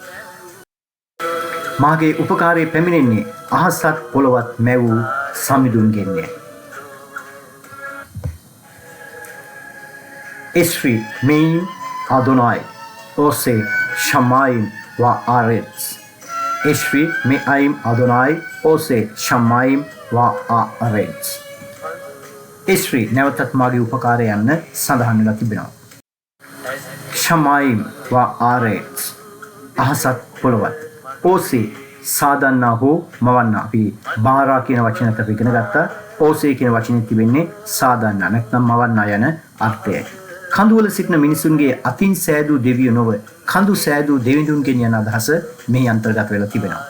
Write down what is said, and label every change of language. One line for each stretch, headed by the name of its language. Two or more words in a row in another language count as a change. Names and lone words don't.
Sinhala: මාගේ උපකාරය පැමිණෙන්නේ අහසත් පොළවත් මැවූ සමිඳුන්ගෙන්ය.
Hebrew: עזרי מעם אדוני עושה שמים וארץ. עזרי מעם אדוני עושה שמים וארץ.
Sinhala: Eshri නැවතත් මාගේ උපකාරය යන්න සඳහන් වෙලා තිබෙනවා.
Hebrew: שמים וארץ
Sinhala: අහසත් පොළවත්. ose සාදන්නා හෝ මවන්නා. අපි බාරා කියන වචනයත් අපි ඉගෙන ගත්තා. ose කියන වචනේ තිබෙන්නේ සාදන්නා නැත්නම් මවන්නා යන අර්ථයයි. කඳුවල සිටින මිනිසුන්ගේ අතින් සෑදූ දෙවියෝ නොව කඳු සෑදූ දෙවිඳුන්ගෙන් යන අදහස මෙහි අන්තර්ගත වෙලා තිබෙනවා.